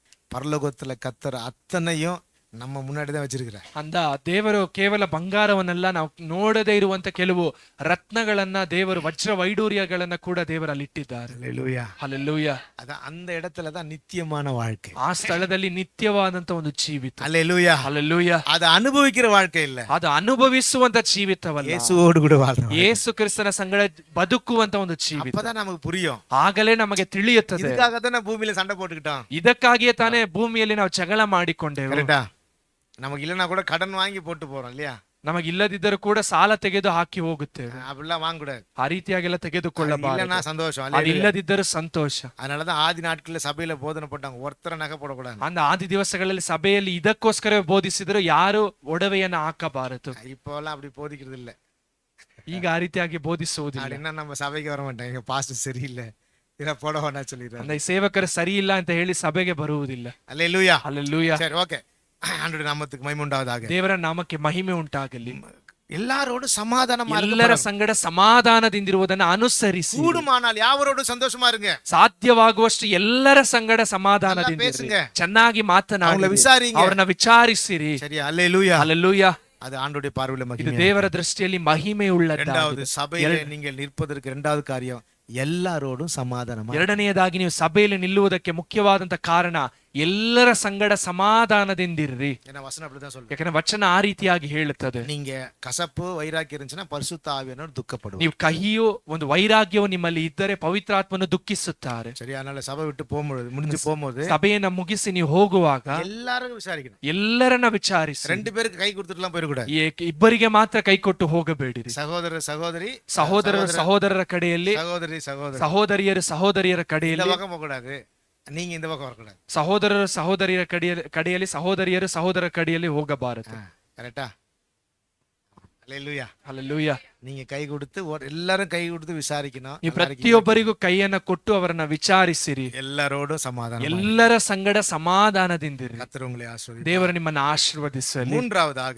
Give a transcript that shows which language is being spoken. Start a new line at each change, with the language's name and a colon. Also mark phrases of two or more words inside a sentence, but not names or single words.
Tamil: பரலோகத்துல கத்தர் அத்தனையும் நம்ம முன்னாடி தான் வச்சிருக்கிறார்.
Kannada: ಅಂದ ದೇವರು ಕೇವಲ ಬಂಗಾರವನ್ನೆಲ್ಲ ನಾವು ನೋಡದೇ ಇರುವಂತ ಕೆಲವು ರತ್ನಗಳನ್ನ ದೇವರು ವಜ್ರ ವೈಡೂರ್ಯಗಳನ್ನ ಕೂಡ ದೇವರಲ್ಲಿ ಇಟ್ಟಿದ್ದಾರೆ.
Tamil: அல்லேலூயா.
Kannada: ಹಲ್ಲೆಲೂಯಾ.
Tamil: அதான் அந்த இடத்துல தான் நித்தியமான வாழ்க்கை.
Kannada: ಆ ಸ್ಥಳದಲ್ಲಿ ನಿತ್ಯವಾದಂತ ಒಂದು ಜೀವಿತ.
Tamil: அல்லேலூயா.
Kannada: ಹಲ್ಲೆಲೂಯಾ.
Tamil: அதை ಅನುಭವಿக்கிற வாழ்க்கை இல்ல,
Kannada: ಅದು ಅನುಭವಿಸುವಂತ ಜೀವಿತವಲ್ಲ,
Tamil: இயேசுவோடு கூட வாழ்றோம்.
Kannada: ಯೇಸು ಕ್ರಿಸ್ತನ ಸಂಗಡ ಬದುಕುವಂತ ಒಂದು ಜೀವಿತ.
Tamil: அப்பதான் நமக்கு புரியும்.
Kannada: ಆಗಲೇ ನಮಗೆ ತಿಳಿಯುತ್ತದೆ.
Tamil: இதுக்காக தான் நான் பூமியில சண்டை போட்டுக்கிட்டோம்.
Kannada: ಇದಕ್ಕಾಗಿಯೇ ತಾನೇ ಭೂಮಿಯಲ್ಲಿ ನಾವು ಜಗಳ ಮಾಡಿಕೊಂಡೆವು.
Tamil: கரெக்டா? நமக்கு இல்லைன்னா கூட கடன் வாங்கி போட்டு போறோம் இல்லையா?
Kannada: ನಮಗಿಲ್ಲದಿದ್ದರೂ ಕೂಡ ಸಾಲ ತೆಗೆದು ಹಾಕಿ ಹೋಗುತ್ತೇವೆ.
Tamil: அப்படிலாம் வாங்கக்கூடாது.
Kannada: ಆ ರೀತಿಯಾಗೆಲ್ಲ ತೆಗೆದುಕೊಳ್ಳಬಾರದು.
Tamil: இல்லைன்னா சந்தோஷம்.
Kannada: ಅದಿಲ್ಲದಿದ್ದರೂ ಸಂತೋಷ.
Tamil: அதனாலதான் ஆதி நாட்கள்ல சபையில போதனை போட்டாங்க, ஒருத்தர நகை போடக்கூடாது.
Kannada: ಅಂದ ಆದಿ ದಿವಸಗಳಲ್ಲಿ ಸಭೆಯಲ್ಲಿ ಇದಕ್ಕೋಸ್ಕರ ಬೋಧಿಸಿದ್ರು, ಯಾರು ಒಡವೆಯನ್ನು ಹಾಕಬಾರದು.
Tamil: இப்போ எல்லாம் அப்படி போதிக்கிறது இல்ல.
Kannada: ಈಗ ಆ ರೀತಿಯಾಗಿ ಬೋಧಿಸುವುದಿಲ್ಲ.
Tamil: அப்படின்னா நம்ம சபைக்கு வர மாட்டாங்க, எங்க பாஸ்டர் சரியில்லை, இதை போட வேணாம் சொல்லிடுறாங்க.
Kannada: ಅಂದ್ರೆ ಈ ಸೇವಕರು ಸರಿ ಇಲ್ಲ ಅಂತ ಹೇಳಿ ಸಭೆಗೆ ಬರುವುದಿಲ್ಲ.
Tamil: அல்லேலூயா.
Kannada: ಹಲ್ಲೆಲೂಯಾ.
Tamil: சரி, ஓகே. ஆண்டவருடைய நாமத்துக்கு மகிமை உண்டாவதாக.
Kannada: ದೇವರ ನಾಮಕ್ಕೆ ಮಹಿಮೆ ಉಂಟಾಗಲಿ.
Tamil: எல்லாரோடு சமாதானமா
Kannada: ಎಲ್ಲರ ಸಂಗಡ ಸಮಾಧಾನದಿಂದಿರುವುದನ್ನು ಅನುಸರಿಸಿ,
Tamil: கூடுமானால் யாவரோடு சந்தோஷமா இருங்க.
Kannada: ಸಾಧ್ಯವಾಗುವಷ್ಟು ಎಲ್ಲರ ಸಂಗಡ ಸಮಾಧಾನದಿಂದ
Tamil: பேசுங்க.
Kannada: ಚೆನ್ನಾಗಿ
Tamil: அவங்கள
Kannada: ಮಾತನಾಡಿ,
Tamil: விசாரிங்க.
Kannada: ಅವರನ್ನ ವಿಚಾರಿಸಿರಿ.
Tamil: சரியா? அல்லேலூயா.
Kannada: ಹಲ್ಲೆಲೂಯಾ.
Tamil: அது ஆண்டவருடைய பார்வையில
Kannada: ಇದು
Tamil: மகிமை.
Kannada: ದೇವರ ದೃಷ್ಟಿಯಲ್ಲಿ ಮಹಿಮೆ
Tamil: இரண்டாவது,
Kannada: ಉಳ್ಳದ್ದಾಗಿದೆ.
Tamil: சபையில நீங்கள் நிற்பதற்கு இரண்டாவது காரியம், எல்லாரோடும் சமாதானமா.
Kannada: ಎರಡನೆಯದಾಗಿ ನೀವು ಸಭೆಯಲ್ಲಿ ನಿಲ್ಲುವುದಕ್ಕೆ ಮುಖ್ಯವಾದಂತ ಕಾರಣ, ಎಲ್ಲರ ಸಂಗಡ ಸಮಾಧಾನದಿಂದಿರ್ರಿ.
Tamil: ஏன்னா வசனம் அப்படிதான் சொல்லுது.
Kannada: ಯಾಕಂದ್ರೆ ವಚನ ಆ ರೀತಿಯಾಗಿ ಹೇಳುತ್ತದೆ.
Tamil: நீங்க கசப்பு வைராக்கியம் இருந்துச்சுன்னா பரிசுத்த ஆவியானவர் துக்கப்படுவார்.
Kannada: ನೀವು ಕಹಿಯು ಒಂದು ವೈರಾಗ್ಯವು ನಿಮ್ಮಲ್ಲಿ ಇದ್ದರೆ ಪವಿತ್ರಾತ್ಮನು ದುಃಖಿಸುತ್ತಾರೆ.
Tamil: சரி, அதனால சபை விட்டு போகும்போது, முடிஞ்சு போகும்போது
Kannada: ಸಭೆಯನ್ನ ಮುಗಿಸಿ ನೀವು ಹೋಗುವಾಗ
Tamil: எல்லாரும் விசாரிக்கணும்.
Kannada: ಎಲ್ಲರನ್ನ ವಿಚಾರಿಸಿ.
Tamil: ரெண்டு பேருக்கு கை கொடுத்துட்டுலாம் போயிடக்கூடாது.
Kannada: ಇಬ್ಬರಿಗೆ ಮಾತ್ರ ಕೈ ಕೊಟ್ಟು ಹೋಗಬೇಡಿರಿ.
Tamil: சகோதரர் சகோதரி,
Kannada: ಸಹೋದರರ ಕಡೆಯಲ್ಲಿ,
Tamil: சகோதரி சகோதரி,
Kannada: ಸಹೋದರಿಯರ
Tamil: இந்த
Kannada: ಕಡೆಯಲ್ಲಿ,
Tamil: பக்கம் போகக்கூடாது, நீங்க இந்த பக்கம் வரக்கூடாது.
Kannada: ಸಹೋದರಿಯರ ಕಡೆಯಲ್ಲಿ ಸಹೋದರರ ಕಡೆಯಲ್ಲಿ ಹೋಗಬಾರದು.
Tamil: கரெக்டா? அல்லேலூயா.
Kannada: ಹಲ್ಲೆಲೂಯಾ.
Tamil: நீங்க கை கொடுத்து எல்லாரும் கை கொடுத்து விசாரிக்கணும்.
Kannada: ನೀವು ಪ್ರತಿಯೊಬ್ಬರಿಗೂ ಕೈಯನ್ನ ಕೊಟ್ಟು ಅವರನ್ನ ವಿಚಾರಿಸಿರಿ.
Tamil: எல்லாரோடும் சமாதானம்.
Kannada: ಎಲ್ಲರ ಸಂಗಡ ಸಮಾಧಾನದಿಂದಿರಿ.
Tamil: கர்த்தர் உங்களை ஆசீர்வதிப்பார்.
Kannada: ದೇವರು ನಿಮ್ಮನ್ನ ಆಶೀರ್ವದಿಸಲಿ.
Tamil: மூன்றாவதாக,